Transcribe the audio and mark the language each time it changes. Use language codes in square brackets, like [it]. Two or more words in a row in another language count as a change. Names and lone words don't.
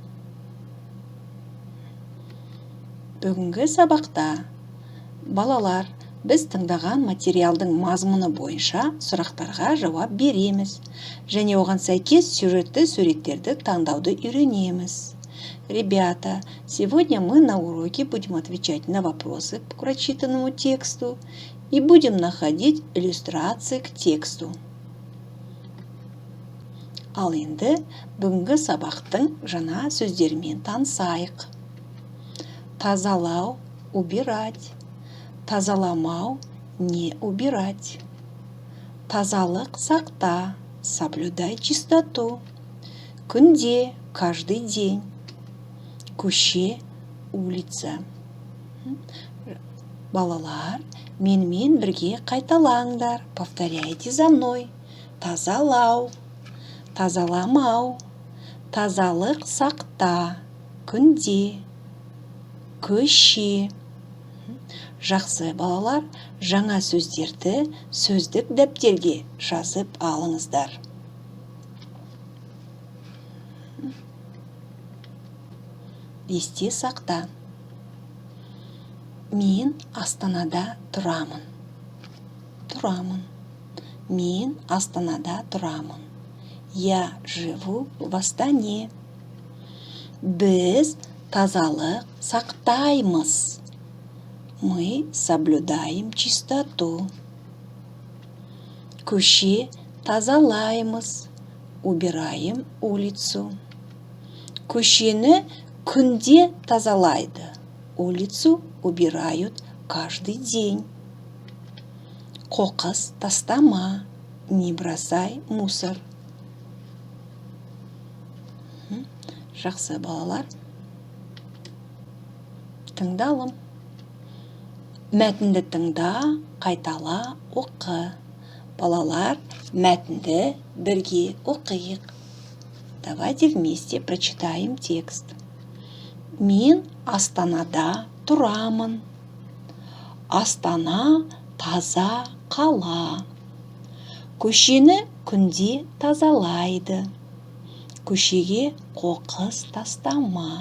[kk] Бүгінгі сабақта балалар біз тыңдаған материалдың мазмұны бойынша сұрақтарға жауап береміз және оған сәйкес сюжетті суреттерді таңдауды үйренеміз. [ru] Ребята, сегодня мы на уроке будем отвечать на вопросы к прочитанному тексту и будем находить иллюстрации к тексту. [kk] Ал енді бүгінгі сабақтың жаңа сөздерімен танысайық. Тазалау, убирать. [ru] Тазаламау, не убирать. [kk] Тазалық сақта, [ru] соблюдай чистоту. [kk] Күнде, [ru] каждый день. [kk] Көше, улица. Балалар, менімен бірге қайталаңдар. [ru] Повторяйте за мной. [kk] Тазалау, тазаламау, тазалық сақта, күнде, көше. Жақсы балалар, жаңа сөздерді сөздік дәптерге жазып алыңыздар. Есте сақта. Мен Астанада тұрамын. Мен Астанада тұрамын. [ru] Я живу в Астане. [kk] Біз тазалық сақтаймыз. [ru] Мы соблюдаем чистоту. [kk] Көше тазалаймыз. [ru] Убираем улицу. [kk] Көшені күнде тазалайды. [ru] Улицу убирают каждый день. [kk] Қоқыс тастама. [ru] Не бросай мусор. [kk] Жақсы балалар. Тыңдалым. Мәтінді тыңда, қайтала, оқы. Балалар, мәтінді бірге оқиық. [ru] Давайте вместе прочитаем текст. [kk] Мен Астанада тұрамын. Астана таза қала. Көшені күнде тазалайды. Көшеге қоқыс тастама.